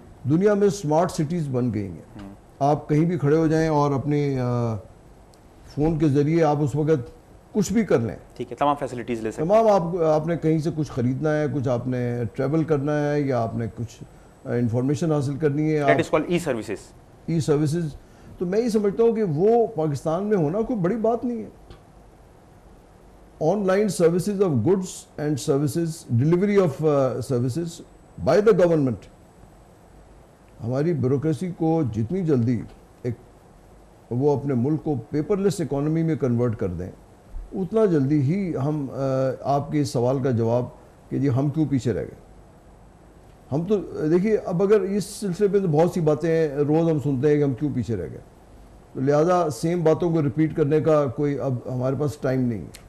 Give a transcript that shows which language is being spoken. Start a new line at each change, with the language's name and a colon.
Urdu: دنیا میں smart cities بن گئی ہیں. آپ کہیں بھی کھڑے ہو جائیں اور اپنے فون کے ذریعے آپ اس وقت کچھ بھی کر لیں. ٹھیک ہے، تمام فیسلٹیز لے سکتے ہیں. تمام آپ نے کہیں سے کچھ خریدنا ہے، کچھ آپ نے ٹریول کرنا ہے، یا آپ نے کچھ انفارمیشن حاصل کرنی ہے.
English: That is called e services. E services.
Urdu: تو میں یہ سمجھتا ہوں کہ وہ پاکستان میں ہونا کوئی بڑی بات نہیں ہے.
English: Online services of goods and services, delivery of services by the government.
Urdu: ہماری بیوروکریسی کو جتنی جلدی وہ اپنے ملک کو پیپر لیس اکانومی میں کنورٹ کر دیں، اتنا جلدی ہی ہم آپ کے اس سوال کا جواب کہ جی ہم کیوں پیچھے رہ گئے. ہم تو دیکھیے اب اگر اس سلسلے پہ تو بہت سی باتیں روز ہم سنتے ہیں کہ ہم کیوں پیچھے رہ گئے، تو لہٰذا سیم باتوں کو ریپیٹ کرنے کا کوئی اب ہمارے پاس ٹائم نہیں ہے.